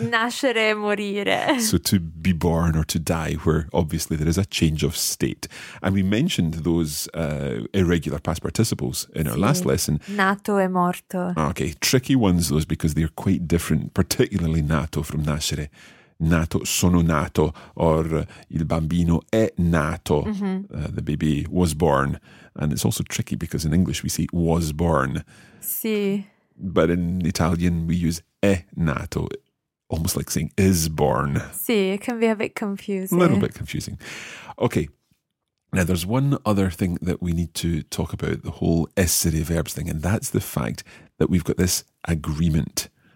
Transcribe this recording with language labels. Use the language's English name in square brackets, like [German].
[Italian] nascere e morire. [English] So to be born or to die, where obviously there is a change of state. And we mentioned those irregular past participles in [Italian] sì. [English] our last lesson. [Italian] Nato e morto. [English] Okay, tricky ones those because they're quite different, particularly nato from nascere. [Italian] Nato, sono nato, or il bambino è nato, mm-hmm. [English] The baby was born. And it's also tricky because in English we say was born. [Italian] Sì. [English] But in Italian we use è nato, almost like saying is born. Sì, it can be a bit confusing. A little bit confusing. Okay, now there's one other thing that we need to talk about, the whole essere verbs thing, and that's the fact that we've got this agreement.